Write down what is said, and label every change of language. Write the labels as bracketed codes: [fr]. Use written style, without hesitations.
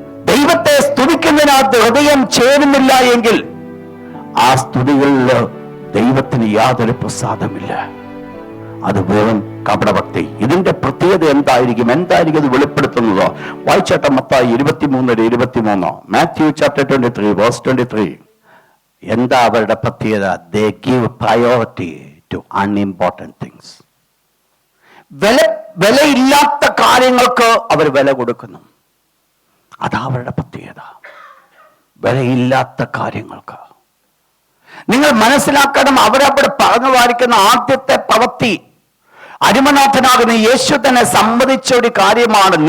[ml] ദൈവത്തെ സ്തുതിക്കുന്നതിനകത്ത് ഹൃദയം ചേരുന്നില്ല എങ്കിൽ ആ സ്തുതികളിൽ ദൈവത്തിന് യാതൊരു പ്രസാദമില്ല. അത് വെറും കപടഭക്തി. ഇതിന്റെ പ്രത്യേകത എന്തായിരിക്കും ഇത് വെളിപ്പെടുത്തുന്നത്? വായിച്ചാട്ട മത്തായി 23:23, മാത്യു ചാപ്റ്റർ 23 വേഴ്സ് 23. എന്താ അവരുടെ പ്രത്യേകത? [en] They give priority to unimportant things. [ml] വിലയില്ലാത്ത കാര്യങ്ങൾക്ക് അവർ വില കൊടുക്കുന്നു. അതാ അവരുടെ പ്രത്യേകത. വിലയില്ലാത്ത കാര്യങ്ങൾക്ക് നിങ്ങൾ മനസ്സിലാക്കണം. അവരവിടെ പറഞ്ഞതായിരിക്കുന്ന ആദ്യത്തെ പ്രവൃത്തി അരുമനാഥനാകുന്ന യേശു തന്നെ സമ്മതിച്ച ഒരു കാര്യമാണ്.